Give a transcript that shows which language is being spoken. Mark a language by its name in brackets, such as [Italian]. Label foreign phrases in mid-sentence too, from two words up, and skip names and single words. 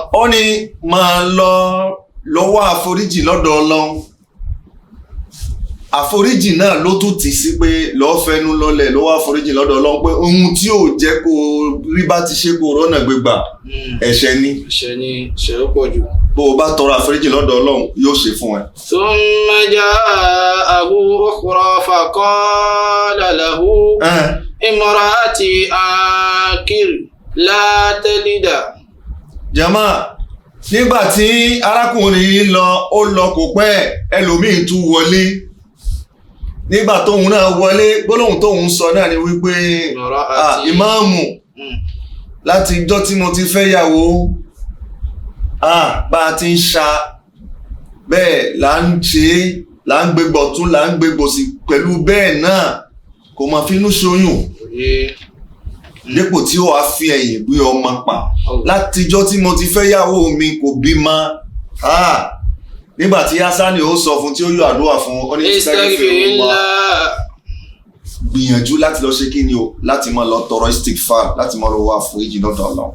[Yoruba] Ó ní máa lọ wá àforíjì lọ́dọ̀ Ọlọ́run. àforíjì náà ló tún ti sí pé lọ́ọ́ fẹnu lọ́lẹ̀ ló wá àforíjì lọ́dọ̀ Ọlọ́run pé ohun tí ò jẹ́ kó rí bá ti ṣe kó rọ́nà gbégbà ẹ̀ṣẹ̀ ni ẹ̀ṣẹ̀ ó pọ̀ jù. bó o bá tọrọ àforíjì lọ́dọ̀ Ọlọ́run yóò ṣe fún ẹ. [Arabic] ثم جاءه آخر فقال له امرأتي عاقر لا تلد. [Yoruba] jama nígbà tí arákùnrin yìí ó lọ kò pẹ́ ẹlòmíín tún wọlé nígbà tóun náà wọlé gbólóhùn tóun sọ náà ni wípé ìmáàmù láti ijọ́ tí mo ti fẹ́ yàwó bá a ti ń ṣa bẹ́ẹ̀ là ń ṣe là ń gbégbọ̀ tún là ń gbégbọ̀ sí pẹ̀lú bẹ́ẹ̀ náà kò máa finú ṣoyún dépò tí ó wàá fi ẹ̀yìn gbé ọmọ pa látijọ́ tí mo ti fẹ́ yàwó mi kò bímọ nígbà tí Hasani ó sọ fún tí ó yọ àdúrà fún ọ ní gbìyànjú láti lọ ṣe kí ni o láti máa lọ tọrọ Istgfar láti máa lọ wá àforíjì lọ́dọ̀ Ọlọ́run.